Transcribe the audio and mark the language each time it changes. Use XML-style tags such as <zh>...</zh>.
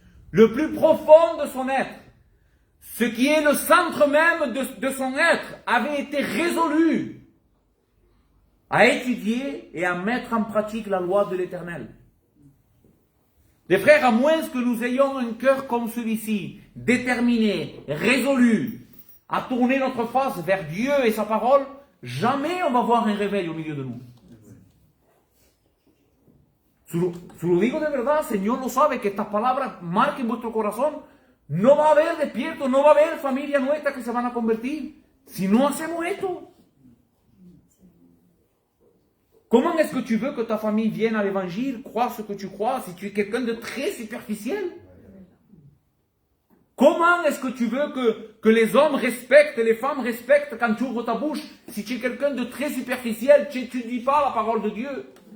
<fr>Le plus profond de son être, ce qui est le centre même de son être, avait été résolu à étudier et à mettre en pratique la loi de l'Éternel. Les frères, à moins que nous ayons un cœur comme celui-ci, déterminé, résolu, à tourner notre face vers Dieu et sa parole, jamais on va voir un réveil au milieu de nous.</fr> <es>Se lo digo de verdad, Señor lo sabe, que estas palabras marquen vuestro corazón. No va a haber despierto, no va a haber familia nuestra que se van a convertir si no hacemos esto.</es> <fr>Comment est-ce que tu veux que ta famille vienne à l'évangile, croire ce que tu crois, si tu es quelqu'un de très superficiel? Comment est-ce que tu veux que les hommes respectent, les femmes respectent quand tu ouvres ta bouche, si tu es quelqu'un de très superficiel, tu ne dis pas la parole de Dieu?</fr>